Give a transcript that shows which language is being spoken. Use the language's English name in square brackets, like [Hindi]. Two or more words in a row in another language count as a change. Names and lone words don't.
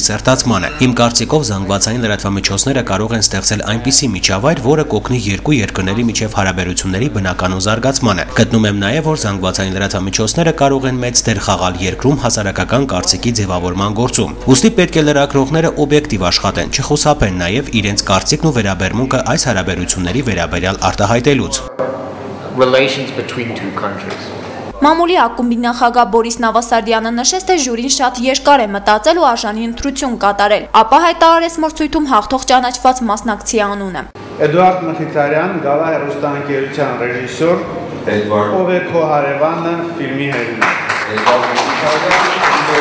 [Armenian] սերտացմանը։ Իմ կարծիքով զանգվածային լրատվամիջոցները կարող են ստեղծել այնպիսի միջավայր, որը կօգնի երկու երկրների միջև հարաբերությունների բնականոն զարգացմանը։ Գտնում եմ նաև, որ զանգվածային լրատվամիջոցները կարող են մեծ դեր խաղալ երկրում հասարակական կարծիքի ձևավորման գործում։ Ուստի պետք է լրագրողները օբյեկտիվ աշխատեն, չխուսափեն նաև իրենց կարծիքն ու վերաբերմունքը այս հարաբերությունների վերաբերյալ արտահայտելուց։ [English] Relations between two countries. [Armenian] Մամուլի ակումբի նախագահ Բորիս Նավասարդյանը նշեց, թե ժյուրին շատ երկար է մտածել ու արժանի ընտրություն կատարել, ապա հայտարարեց մրցույթում հաղթող ճանաչված մասնակցի անունը։ Էդուարդ Մխիթարյան, գալա հեռուստաընկերության ռեժիսոր, ով է քո հարևանը ֆիլմի հեղինակ։